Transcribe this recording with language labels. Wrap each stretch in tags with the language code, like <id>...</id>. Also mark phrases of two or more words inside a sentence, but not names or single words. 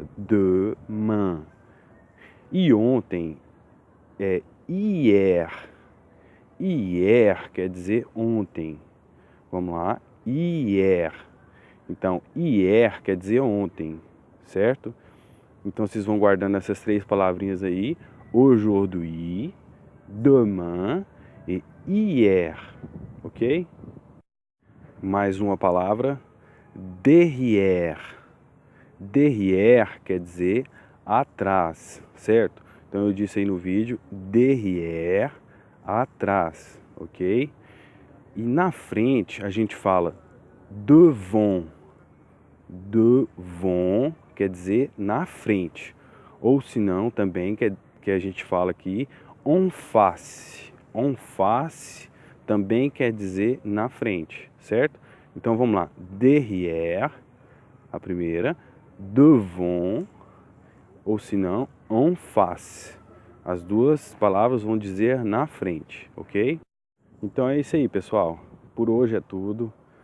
<pt>Demain. E ontem é hier. Hier quer dizer ontem. Vamos lá. Hier. Então, hier quer dizer ontem, certo? Então vocês vão guardando essas três palavrinhas aí.</pt> <fr>Aujourd'hui, demain e hier, ok?</fr> <pt>Mais uma palavra, derrière. Derrière quer dizer atrás, certo? Então eu disse aí no vídeo, derrière, atrás, ok? E na frente a gente fala devant. Devant quer dizer na frente. Ou se não, também que a gente fala aqui,</pt> <fr>en face. En face</fr> <pt>também quer dizer na frente, certo? Então vamos lá. Derrière, a primeira. Devant, ou se não,</pt> <fr>en face.</fr> <pt>As duas palavras vão dizer na frente, ok? Então é isso aí, pessoal. Por hoje é tudo.</pt>